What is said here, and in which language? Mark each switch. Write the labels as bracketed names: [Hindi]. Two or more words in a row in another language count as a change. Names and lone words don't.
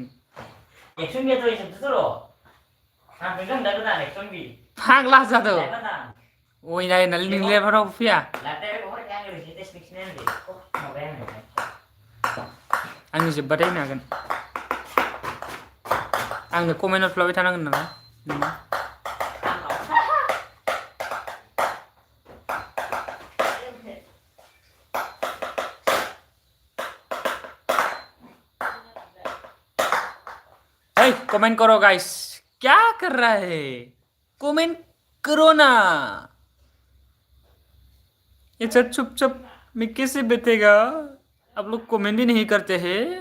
[Bodo] एक्सन गैया तो इसोरथ' र' आं फैगोन दा गोदान एक्सन बि फाग्ला जादों अयनाय होननानै नोंलाय रावबो फैया आंनि जोब्बाथाय होनो हागोन आंनो कमेन्ट हरफ्लाबाय थानांगोन नालाय [Hindi] कमेंट करो गाइस क्या कर रहा है कमेंट करो ना ये चुप चुप मैं कैसे बैठेगा आप लोग कमेंट ही नहीं करते हैं